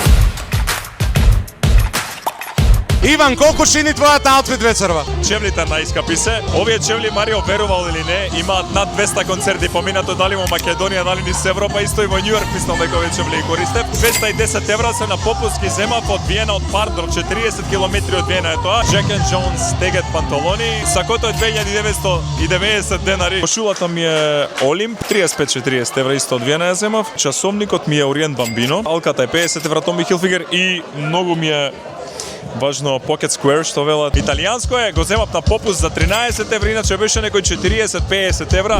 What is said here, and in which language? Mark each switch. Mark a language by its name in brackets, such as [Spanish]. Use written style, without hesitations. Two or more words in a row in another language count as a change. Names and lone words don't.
[Macedonian] Иван, колку чини твојот аутфит вечерва? Чевлите наискапи се. Овие чевли, Марио, верувал или не, имаат над 200 концерти поминато дали во Македонија, дали низ Европа, исто и во Њујорк, мислам дека овие чевли ги користев. 210 евра се на попуски земав од Виена, од Пардор, 40 км од Виена е тоа. Jack and Jones тегет панталони, сакото е 2990 денари. Кошулата ми е Олимп, 35-40 евра исто од Виена ја земав. Часовникот ми е Ориент Бамбино, алката е 50 евра Tommy Hilfiger и многу ми е важно [English] Pocket Square, [Macedonian] што велат. Италијанско е, го земав на попуст за 13 евра, иначе беше некој 40-50 евра.